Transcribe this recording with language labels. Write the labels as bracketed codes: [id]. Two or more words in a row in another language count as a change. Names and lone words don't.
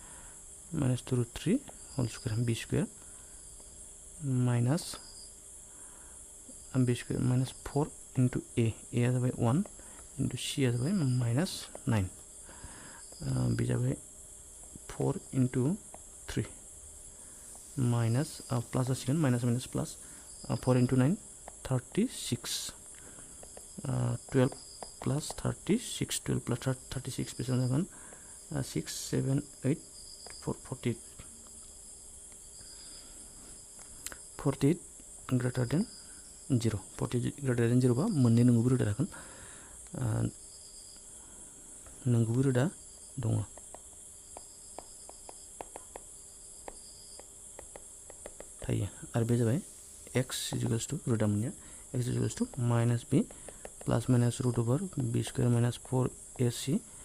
[en] whole square b square minus 4 into a जाबाय 1 into c जाबाय minus 9 b जाबाय 4 into 3 minus plus जासिगोन minus plus 4 into 9 36 12 plus 36 12 plus 36 12 प्लस 36 [brx] बेसेबां जागोन [en] 6 7 8 48 greater than 0 48 greater than 0 [brx] बा मोननै नंगुबै रोदा थागोन नंगुबै रोदा दङ थायो आरो बे जाबाय x [en] इजुकेल्स टू [brx] रोदा मोननाया [en] x equals to minus b plus minus root over b square minus 4ac